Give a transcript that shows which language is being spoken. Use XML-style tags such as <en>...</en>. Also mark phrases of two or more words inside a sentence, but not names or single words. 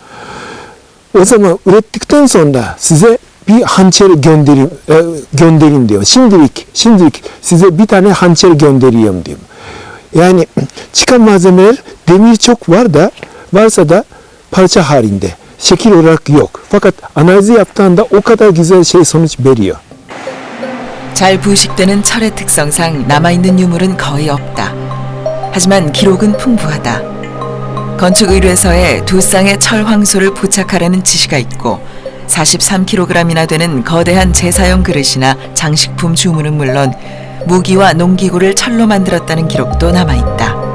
<tr>O zaman ürettikten sonra size bir hançer göndereyim diyor. Şimdilik size bir tane hançer göndereyim diyor. Yani çıkan malzemeler demir çok varsa da parça halinde. Şekil olarak yok. Fakat analizi yaptığında o kadar güzel sonuç veriyor.</tr> <ko>잘 부식되는 철의 특성상 남아있는 유물은 거의 없다. 하지만 기록은 풍부하다. 건축의뢰서에 2쌍의 철 황소를 부착하라는 지시가 있고 43kg이나 되는 거대한 제사용 그릇이나 장식품 주문은 물론 무기와 농기구를 철로 만들었다는 기록도 남아있다.</ko>